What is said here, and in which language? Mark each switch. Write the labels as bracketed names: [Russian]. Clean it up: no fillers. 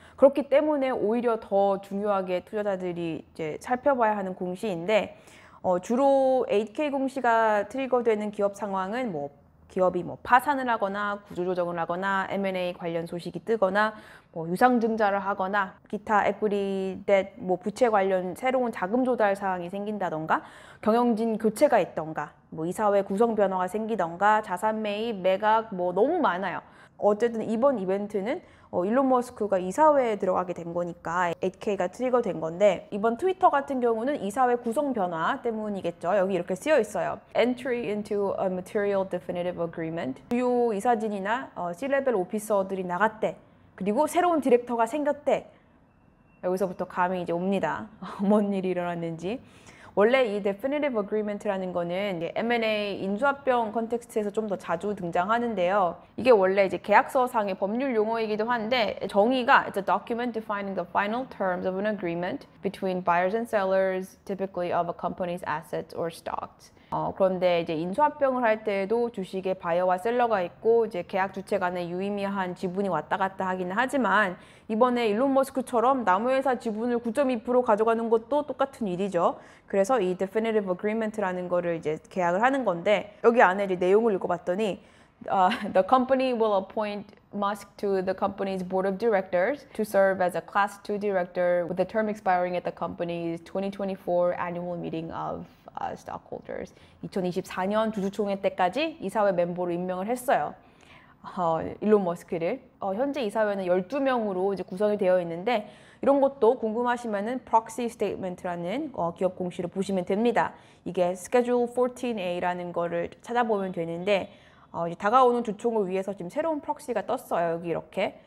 [Korean] 그렇기 때문에 오히려 더 중요하게 투자자들이 이제 살펴봐야 하는 공시인데, 주로 8K 공시가 트리거되는 기업 상황은 기업이 파산을 하거나 구조조정을 하거나 M&A 관련 소식이 뜨거나 유상증자를 하거나 기타 에quity, debt, 부채 관련 새로운 자금 조달 사항이 생긴다던가, 경영진 교체가 있던가, 이사회 구성 변화가 생기던가, 자산 매입, 매각 너무 많아요. 어쨌든 이번 이벤트는 일론 머스크가 이사회에 들어가게 된 거니까 8K가 트리거 된 건데, 이번 트위터 같은 경우는 이사회 구성 변화 때문이겠죠. 여기 이렇게 쓰여 있어요. [English] Entry into a material definitive agreement. [Korean] 주요 이사진이나 C-레벨 오피서들이 나갔대. 그리고 새로운 디렉터가 생겼대. 여기서부터 감이 이제 옵니다. 뭔 일이 일어났는지. 원래 이 definitive agreement라는 거는 M&A 인수합병 컨텍스트에서 좀 더 자주 등장하는데요. 이게 원래 이제 계약서상의 법률 용어이기도 한데, 정의가 [English] It's a document defining the final terms of an agreement between buyers and sellers, typically of a company's assets or stocks. [Korean] 그런데 이제 인수합병을 할 때에도 주식에 바이어와 셀러가 있고 이제 계약 주체 간에 유의미한 지분이 왔다 갔다 하기는 하지만, 이번에 일론 머스크처럼 남의 회사 지분을 9.2% 가져가는 것도 똑같은 일이죠. 그래서 이 definitive agreement라는 거를 이제 계약을 하는 건데, 여기 안에 이제 내용을 읽어봤더니 [English] the company will appoint Musk to the company's board of directors to serve as a class 2 director with the term expiring at the company's 2024 annual meeting of stockholders. [Korean] 2024년 주주총회 때까지 이사회 멤버로 임명을 했어요. 일론 머스크를. 현재 이사회는 12명으로 이제 구성이 되어 있는데, 이런 것도 궁금하시면은 proxy statement라는 기업 공시를 보시면 됩니다. 이게 schedule 14A라는 거를 찾아보면 되는데, 이제 다가오는 주총을 위해서 지금 새로운 프록시가 떴어요. 여기 이렇게.